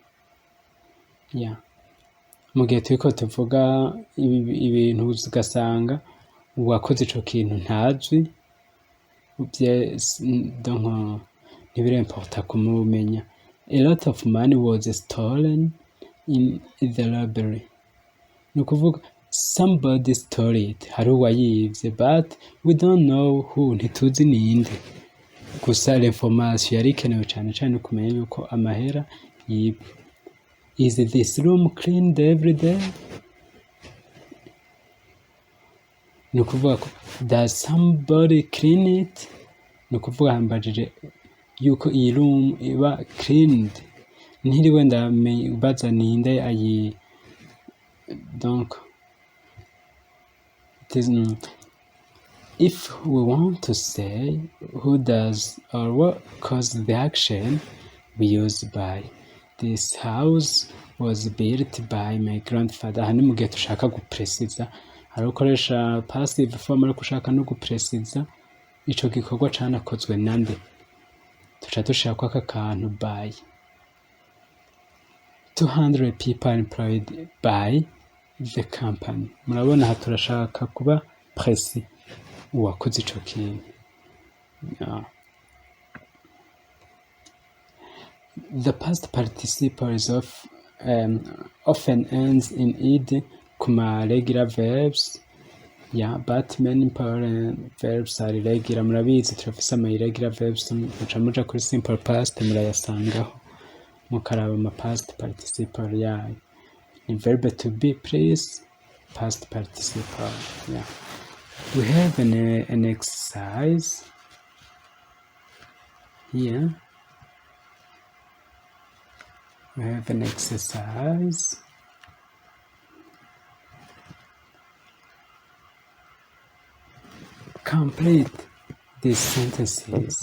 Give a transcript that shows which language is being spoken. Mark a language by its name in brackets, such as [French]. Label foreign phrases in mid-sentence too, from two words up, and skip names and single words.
[English] Yeah. [Rundi] Mu gihe turiko tuvuga ibintu ugasanga uwakoze ico kintu ntazwi, donc ntibiremporta kumumenya. [English] A lot of money was stolen in the robbery. [Rundi] Ni ukuvuga [English] somebody stole it, [Rundi] hari uwayivye, [English] but we don't know who, [Rundi] ntituzi ninde. Gusa l'information yari ikenewe cane cane kumenya yuko amahera yibwe. [English] Is this room cleaned every day? [Rundi] Ni ukuvuga ko [English] does somebody clean it? [Rundi] Ni ukuvuga hambajije yuko iyi room iba cleaned, ntiriwe ndabaza ninde ayi. [English] Donc if we want to say who does or what caused the action, we use by. This house was built by my grandfather. [Rundi] Hani mu gihe tushaka gupresiza, hari ukoresha [English] passive form [Rundi] ariko ushaka no gupresiza ico gikorwa canakozwe nande, tuca dushaka aka kantu by. [English] 200 people are employed by the company. [Rundi] Murabona aha turashaka kuba précis uwakoze ico kintu. [English] The past participle is often ends in ed kuma regular verbs. Yeah, but many important verbs are irregular. [Rundi] Murabizi turafise ama [English] irregular verbs, [Rundi] muca kuri [English] simple past [Rundi] murayasangaho mukaraba ama [English] past participle [Rundi] yayo. [English] Ni verb to be, please, past participle. Yeah. We have an exercise here. We have an exercise. Complete these sentences.